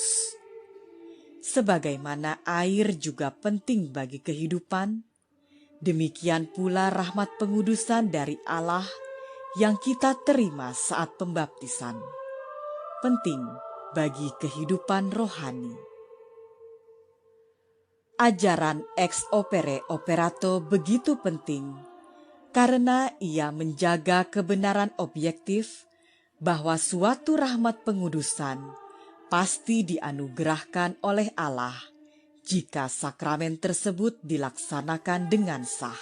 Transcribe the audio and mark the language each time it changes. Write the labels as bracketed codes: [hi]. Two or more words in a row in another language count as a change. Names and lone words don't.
[id] Sebagaimana air juga penting bagi kehidupan, demikian pula rahmat pengudusan dari Allah yang kita terima saat pembaptisan, penting bagi kehidupan rohani. Ajaran [la] ex opere operato [id] begitu penting karena ia menjaga kebenaran objektif bahwa suatu rahmat pengudusan pasti dianugerahkan oleh Allah jika sakramen tersebut dilaksanakan dengan sah.